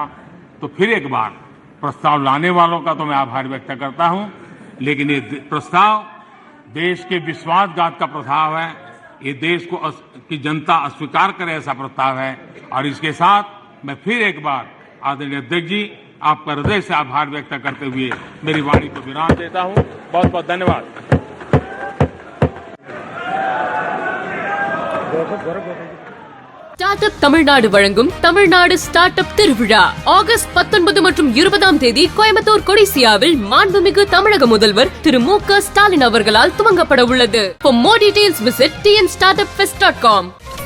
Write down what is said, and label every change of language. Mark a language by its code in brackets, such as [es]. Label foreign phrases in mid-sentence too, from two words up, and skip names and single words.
[hi] तो फिर एक बार प्रस्ताव लाने वालों का तो मैं आभार व्यक्त करता हूं, लेकिन ये प्रस्ताव देश के विश्वासघात का प्रस्ताव है। ये देश को की जनता अस्वीकार करे ऐसा प्रस्ताव है। और इसके साथ मैं फिर एक बार आदरणीय अध्यक्ष जी आपका हृदय से आभार व्यक्त करते हुए मेरी वाणी को विराम देता हूं। बहुत बहुत धन्यवाद। [ta] ஸ்டார்ட் அப் தமிழ்நாடு வழங்கும் தமிழ்நாடு ஸ்டார்ட் அப் திருவிழா ஆகஸ்ட் 19 மற்றும் 20ஆம் தேதி கோயம்புத்தூர் கொடிசியாவில் மாண்புமிகு தமிழக முதல்வர் திரு மு க ஸ்டாலின் அவர்களால் துவங்கப்பட உள்ளது. [en] For more details visit tnstartupfest.com.